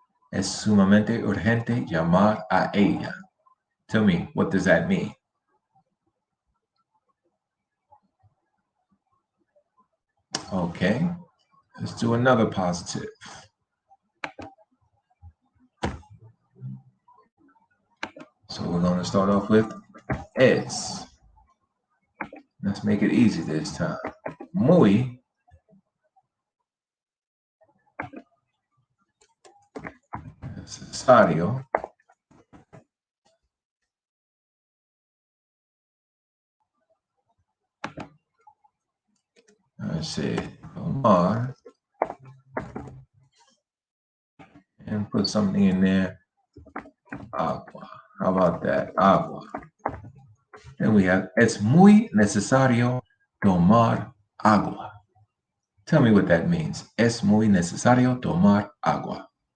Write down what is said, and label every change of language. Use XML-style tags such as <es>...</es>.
<es>Es sumamente urgente llamar a ella.</es> <en>Tell me, what does that mean? Okay, let's do another positive. So we're going to start off with es. Let's make it easy this time.</en> <es>Muy necesario</es> <en>let's see, tomar, and put something in there. Agua. How about that? Agua. Then we have,</en> <es>es muy necesario tomar agua.</es> <en>Tell me what that means.</en> <es>Es muy necesario tomar agua.</es>